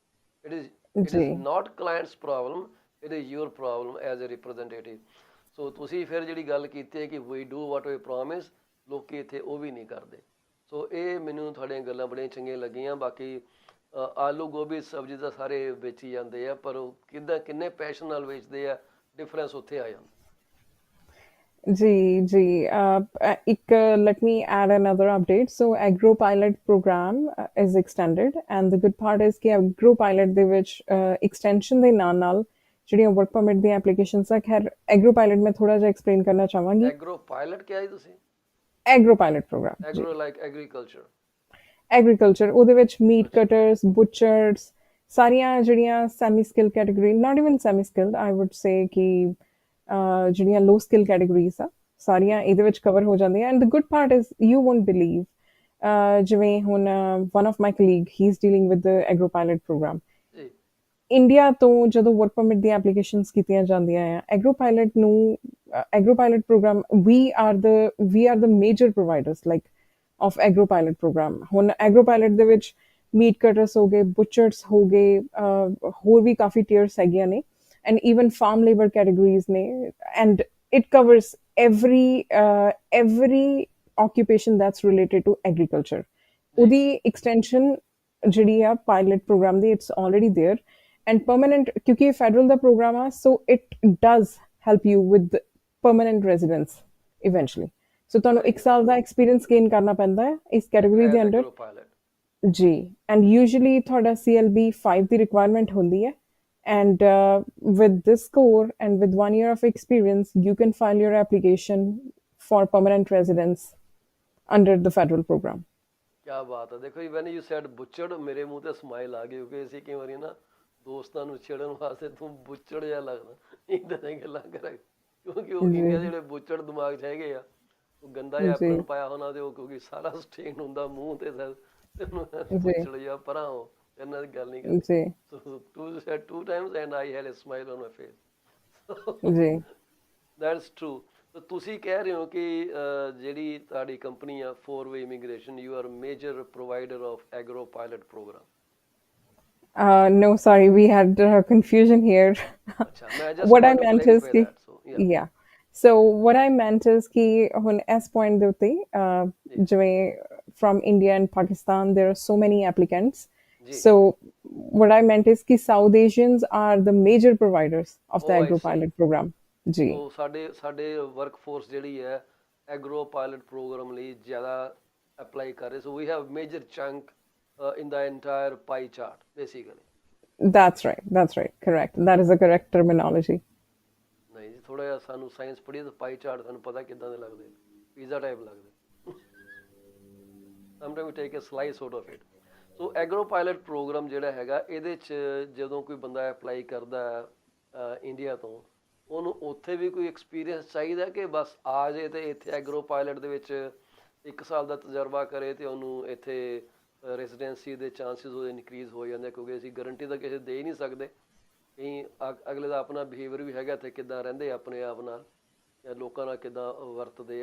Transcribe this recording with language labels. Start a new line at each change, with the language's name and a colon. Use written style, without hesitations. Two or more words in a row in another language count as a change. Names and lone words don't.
English: it is not clients problem it is your problem as a representative
Punjabi: ਸੋ ਤੁਸੀਂ ਫਿਰ ਜਿਹੜੀ ਗੱਲ ਕੀਤੀ ਹੈ ਕਿ
English: we do what we promise
Punjabi: ਲੋਕੀ ਇੱਥੇ ਉਹ ਵੀ ਨਹੀਂ ਕਰਦੇ ਸੋ ਇਹ ਮੈਨੂੰ ਤੁਹਾਡੀਆਂ ਗੱਲਾਂ ਬੜੀਆਂ ਚੰਗੀਆਂ ਲੱਗੀਆਂ ਬਾਕੀ ਆਲੂ ਗੋਭੀ ਸਬਜ਼ੀ ਤਾਂ ਸਾਰੇ ਵੇਚੀ ਜਾਂਦੇ ਆ ਪਰ ਉਹ ਕਿੰਨੇ ਪੈਸ਼ਨ ਨਾਲ ਵੇਚਦੇ ਆ ਡਿਫਰੈਂਸ ਉੱਥੇ ਆ ਜਾਂਦਾ
English: ਜੀ let me add another update. So agro pilot program is extended and the good part is ਕਿ agro pilot
Punjabi: ਦੇ ਵਿੱਚ
English: extension
Punjabi: ਦੇ ਨਾਲ ਜਿਹੜੀਆਂ
English: work permit ਦੀਆਂ applications
Punjabi: ਆ ਖੈਰ
English: agro pilot
Punjabi: ਮੈਂ ਥੋੜਾ ਜਿਹਾ
English: explain
Punjabi: ਕਰਨਾ ਚਾਹਾਂਗੀ
English: agro pilot
Punjabi: ਕਿਹਾ ਜੀ ਤੁਸੀਂ
English: agro pilot program agro like agriculture
Punjabi: ਉਹਦੇ ਵਿੱਚ
English: meat cutters, butchers
Punjabi: ਸਾਰੀਆਂ ਜਿਹੜੀਆਂ
English: semi skilled category, not even semi skilled, I would say
Punjabi: ਕਿ ਜਿਹੜੀਆਂ
English: low skill categories
Punjabi: ਆ ਸਾਰੀਆਂ ਇਹਦੇ ਵਿੱਚ ਕਵਰ ਹੋ ਜਾਂਦੀਆਂ
English: and the good part is you won't believe
Punjabi: ਜਿਵੇਂ ਹੁਣ
English: one of my colleague he's dealing with the agro pilot program
Punjabi: ਜੀ ਇੰਡੀਆ ਤੋਂ ਜਦੋਂ
English: work permit
Punjabi: ਦੀਆਂ ਐਪਲੀਕੇਸ਼ਨਸ ਕੀਤੀਆਂ ਜਾਂਦੀਆਂ ਆ
English: agro pilot program we are the major providers like of agro pilot program
Punjabi: ਹੁਣ
English: agro pilot
Punjabi: ਦੇ ਵਿੱਚ
English: meat cutters
Punjabi: ਹੋ ਗਏ, ਬੁਚਰਸ ਹੋ ਗਏ, ਹੋਰ ਵੀ ਕਾਫੀ ਟੀਅਰਸ ਹੈਗੀਆਂ ਨੇ,
English: and even farm labour categories
Punjabi: ਨੇ,
English: and it covers every occupation that's related to agriculture.
Punjabi: ਉਹਦੀ ਐਕਸਟੈਂਸ਼ਨ ਜਿਹੜੀ ਆ
English: pilot program
Punjabi: ਦੀ,
English: its already there, and permanent,
Punjabi: ਕਿਉਂਕਿ ਇਹ ਫੈਡਰਲ ਦਾ ਪ੍ਰੋਗਰਾਮ ਆ,
English: so it does help you with permanent residence eventually.
Punjabi: ਸੋ ਤੁਹਾਨੂੰ 1 ਸਾਲ ਦਾ
English: experience gain
Punjabi: ਕਰਨਾ ਪੈਂਦਾ ਹੈ ਇਸ ਕੈਟਾਗਰੀ ਦੇ ਅੰਡਰ ਜੀ,
English: and usually
Punjabi: ਤੁਹਾਡਾ CLB 5 ਦੀ ਰਿਕੁਆਇਰਮੈਂਟ ਹੁੰਦੀ ਹੈ,
English: and with this score and with 1 year of experience you can file your application for permanent residence under the federal program.
Hindi: क्या बात है।
Punjabi: ਦੇਖੋ ਜੀ,
English: when you said
Punjabi: ਬੁੱਚੜ, ਮੇਰੇ ਮੂੰਹ ਤੇ ਸਮਾਈਲ ਆ ਗਈ, ਕਿਉਂਕਿ ਅਸੀਂ ਕਈ ਵਾਰੀ ਨਾ ਦੋਸਤਾਂ ਨੂੰ ਛੇੜਨ ਵਾਸਤੇ ਤੂੰ ਬੁੱਚੜ ਜਿਹਾ ਲੱਗਦਾ, ਇੱਦਾਂ ਦੀਆਂ ਗੱਲਾਂ ਕਰਾਂਗੇ, ਕਿਉਂਕਿ ਉਹ ਇੰਡੀਆ ਦੇ ਜਿਹੜੇ ਬੁੱਚੜ ਦਿਮਾਗ 'ਚ ਹੈਗੇ ਆ, ਉਹ ਗੰਦਾ ਜਿਹਾ ਐਪਰਨ ਪਾਇਆ ਹੋਣਾ, ਤੇ ਉਹ ਕਿਉਂਕਿ ਸਾਰਾ ਸਟੇਨ ਹੁੰਦਾ ਮੂੰਹ ਤੇ, ਬੁੱਚੜ ਜਿਹਾ ਪਰਾਂ ਹੋ, ਇਹਨਾਂ ਦੀ ਗੱਲ ਨਹੀਂ ਕਰਦੀ।
English: So two said 2 times and I had a smile on my face.
Punjabi: ਜੀ
English: That's true. So
Punjabi: ਤੁਸੀਂ ਕਹਿ ਰਹੇ ਹੋ ਕਿ ਜਿਹੜੀ ਤੁਹਾਡੀ ਕੰਪਨੀ ਆ
English: 4-way immigration, you are major provider of agro pilot program. No, sorry, we had confusion here. ਅੱਛਾ, ਮੈਂ just What I want to meant is clarify ki, that. So yeah. So what I meant is ki
Punjabi: ਹੁਣ ਇਸ point ਦੇ ਉੱਤੇ ਜਿਵੇਂ
English: from India and Pakistan there are so many applicants. So what I meant is ki South Asians are the major providers of the agro pilot program.
Punjabi: ਜੀ ਸੋ ਸਾਡੇ ਵਰਕਫੋਰਸ ਜਿਹੜੀ ਹੈ
English: agro pilot program
Punjabi: ਲਈ ਜ਼ਿਆਦਾ ਅਪਲਾਈ ਕਰ ਰਹੇ,
English: so we have major chunk in the entire pie chart basically. That's right, correct, that is a correct terminology.
Punjabi: ਨਹੀਂ ਜੀ, ਥੋੜਾ ਜਿਹਾ ਸਾਨੂੰ ਸਾਇੰਸ ਪੜ੍ਹੀਏ ਤਾਂ
English: pie chart
Punjabi: ਸਾਨੂੰ ਪਤਾ ਕਿੱਦਾਂ ਦੇ ਲੱਗਦੇ,
English: pizza type
Punjabi: ਲੱਗਦੇ,
English: sometime we take a slice out of it.
Punjabi: ਸੋ
English: agro pilot program
Punjabi: ਜਿਹੜਾ ਹੈਗਾ, ਇਹਦੇ 'ਚ ਜਦੋਂ ਕੋਈ ਬੰਦਾ ਅਪਲਾਈ ਕਰਦਾ ਇੰਡੀਆ ਤੋਂ, ਉਹਨੂੰ ਉੱਥੇ ਵੀ ਕੋਈ ਐਕਸਪੀਰੀਅੰਸ ਚਾਹੀਦਾ ਕਿ ਬਸ ਆ ਜੇ ਤੇ ਇੱਥੇ
English: agro pilot
Punjabi: ਦੇ ਵਿੱਚ 1 ਸਾਲ ਦਾ ਤਜਰਬਾ ਕਰੇ ਤੇ ਉਹਨੂੰ ਇੱਥੇ ਰੈਜ਼ੀਡੈਂਸੀ ਦੇ ਚਾਂਸਿਸ ਉਹਦੇ ਇਨਕਰੀਜ਼ ਹੋ ਜਾਂਦੇ, ਕਿਉਂਕਿ ਅਸੀਂ ਗਰੰਟੀ ਤਾਂ ਕਿਸੇ ਦੇ ਹੀ ਨਹੀਂ ਸਕਦੇ, ਕਈ ਅਗਲੇ ਦਾ ਆਪਣਾ ਬਿਹੇਵੀਅਰ ਵੀ ਹੈਗਾ, ਤੇ ਕਿੱਦਾਂ ਰਹਿੰਦੇ ਆਪਣੇ ਆਪ ਨਾਲ ਜਾਂ ਲੋਕਾਂ ਨਾਲ ਕਿੱਦਾਂ ਵਰਤਦੇ ਆ।